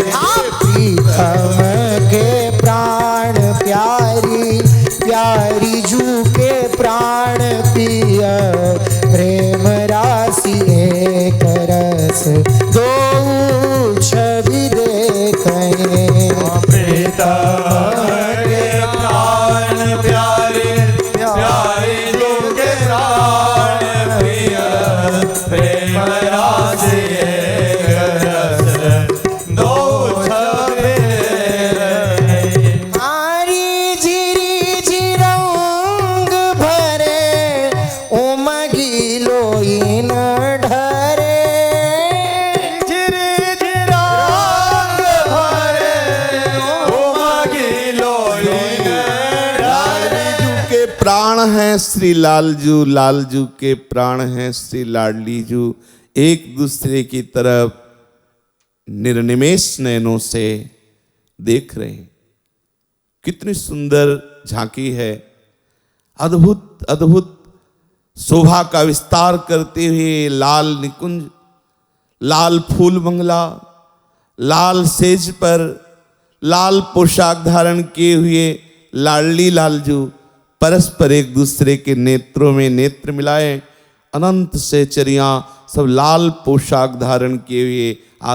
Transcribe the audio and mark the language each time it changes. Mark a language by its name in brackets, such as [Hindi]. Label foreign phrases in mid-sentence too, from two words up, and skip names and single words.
[Braj] प्रीतम के प्राण प्यारी, प्यारी जू के प्राण पिय, प्रेम राशि एक रस दो छवि देखहीं। प्रीतम के प्राण प्यारे, प्यारे जू के प्राण प्रिय, प्रेम राशि एक रस दो छवि देखहीं। आरी झिरी झिरंग भरे उमगी लोइन ढरे, झिरी झिरांग भरे उमगी लोइन [Hindi] लाडली जू के प्राण हैं श्री लालजू, लालजू के प्राण हैं श्री लाडली जू। एक दूसरे की तरफ निर्निमेष नयनों से देख रहे हैं। कितनी सुंदर झांकी है, अद्भुत अद्भुत शोभा का विस्तार करते हुए लाल निकुंज, लाल फूल बंगला, लाल सेज पर लाल पोशाक धारण किए हुए लाडली लालजू परस्पर एक दूसरे के नेत्रों में नेत्र मिलाए, अनंत सहचरियां सब लाल पोशाक धारण किए हुए।